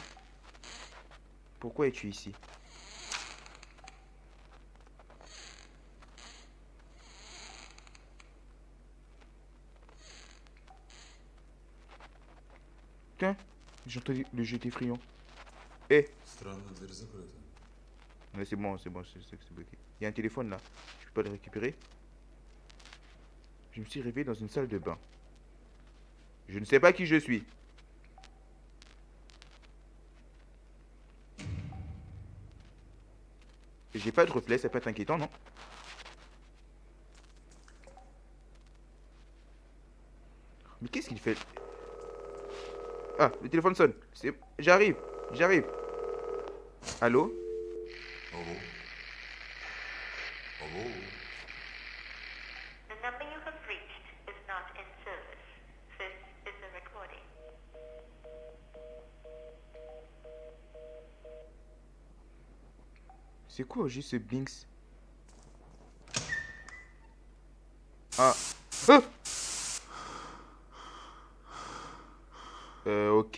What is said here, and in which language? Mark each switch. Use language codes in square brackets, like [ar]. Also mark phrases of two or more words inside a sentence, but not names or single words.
[fr] Pourquoi es-tu ici? Tiens, j'ai entendu le jeu effrayant. Eh, [ru] Странно, дверь закрыта. [fr] mais c'est bon, c'est bloqué. Il y a un téléphone là. Je peux pas le récupérer. Je me suis réveillé dans une salle de bain. Je ne sais pas qui je suis. J'ai pas de reflet, ça peut être inquiétant, non? Mais qu'est-ce qu'il fait? Ah, le téléphone sonne. J'arrive, j'arrive. Allô? [ru] Алло? Алло? [en] The number you have reached is not in service. This is a recording. [fr] C'est quoi juste ce Blinks? Ah. Ah. Ok.